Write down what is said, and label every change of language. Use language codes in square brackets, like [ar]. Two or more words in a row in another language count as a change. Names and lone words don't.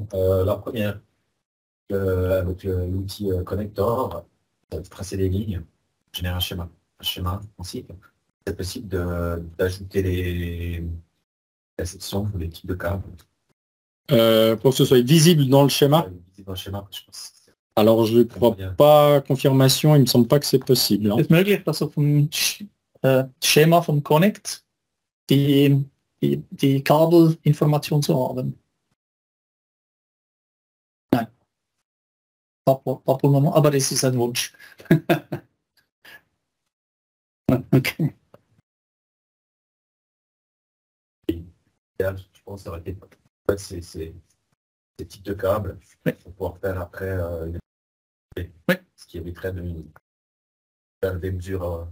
[fr] La première, avec l'outil connector, tracer des lignes, générer un schéma ensuite. C'est possible d'ajouter la section ou les types de câbles. Pour que ce soit visible dans le schéma. Visible dans le schéma, je pense. Alors je ne crois pas, confirmation, il ne me semble pas que c'est possible. Hein. [de] C'est möglich, dass auf dem Schema vom Connect die Kabelinformation zu haben. Nein. [fr] Pas pour le moment, [de] aber das ist ein Wunsch. Okay. [fr] Je pense que ça aurait été ces types de câbles pour pouvoir faire après ce qui éviterait de faire des mesures.